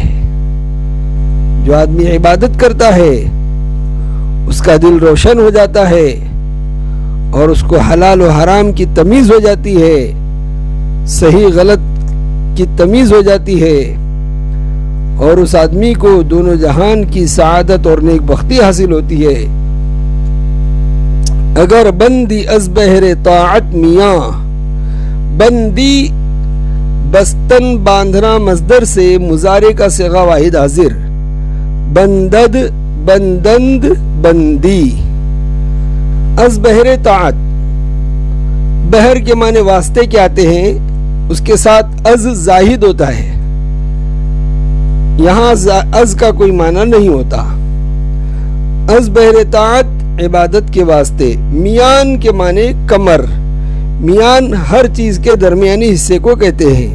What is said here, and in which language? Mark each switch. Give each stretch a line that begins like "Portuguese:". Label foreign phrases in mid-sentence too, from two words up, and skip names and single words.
Urdu: جو آدمی عبادت کرتا ہے اس کا دل روشن ہو جاتا ہے اور اس کو حلال و حرام کی تمیز ہو جاتی ہے، صحیح غلط کی تمیز ہو جاتی ہے، اور اس آدمی کو دونوں جہان کی سعادت اور نیک بختی حاصل ہوتی ہے۔
Persian: اگر بندی از بہر طاعت میاں،
Urdu: بندی بستن باندھنا مصدر سے، مضارع کا صیغہ واحد حاضر،
Persian: بندد بندند بندی، از بہر طاعت،
Urdu: بہر کے معنی واسطے کے آتے ہیں، اس کے ساتھ از زاہد ہوتا ہے، یہاں از کا کوئی معنی نہیں ہوتا۔
Persian: از بہر طاعت
Urdu: عبادت کے واسطے، میان کے معنی کمر، میان ہر چیز کے درمیانی حصے کو کہتے ہیں۔